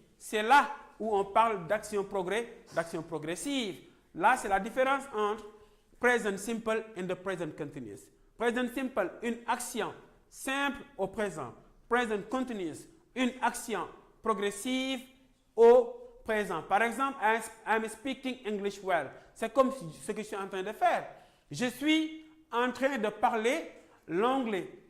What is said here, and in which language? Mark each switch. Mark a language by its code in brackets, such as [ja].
[fr] C'est là où on parle d'action progressive. Là, c'est la différence entre present simple et the present continuous. Present simple, une action simple au présent. Present continuous, une action progressive au présent. [en] Par exemple, I'm speaking English well. [fr] C'est comme ce que je suis en train de faire. Je suis en train de parler l'anglais.